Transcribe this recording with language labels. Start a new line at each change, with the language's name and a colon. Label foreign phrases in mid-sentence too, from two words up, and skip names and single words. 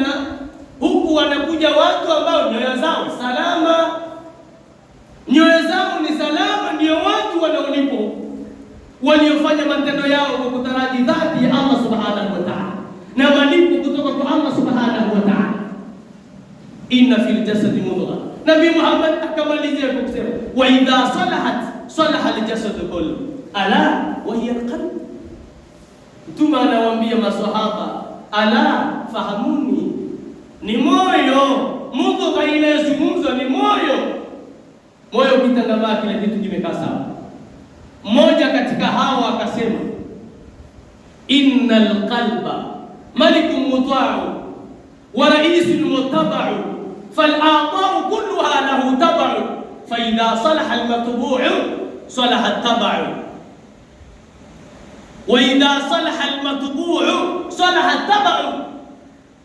Swahili: Huku wanakuja watu ambao nyoyo zao salama, nyoyo zao ni salama, ndio watu wanaolipwa, waliofanya matendo yao kwa kutaraji dhati ya Allah
Arabic: سبحانه وتعالى
Swahili: na malipo kutoka kwa Allah
Arabic: سبحانه وتعالى. إن في الجسد مضغة.
Swahili: Nabii Muhammad akamalizia kwa kusema,
Arabic: وإذا صلحت صلح الجسد كله ألا وهي القلب.
Swahili: Mtume anawaambia maswahaba, ala fahamuni, ni moyo. Mudghah inayozungumzwa ni moyo. Moyo ukitangamaa kila kitu kimekaa sawa. Mmoja katika hawa akasema,
Arabic: إن القلب ملك مطاع ورئيس متبع فالأعضاء كلها له تبع فإذا صلح المتبوع صلح التبع وإذا صلح المتبوع صلح التبع.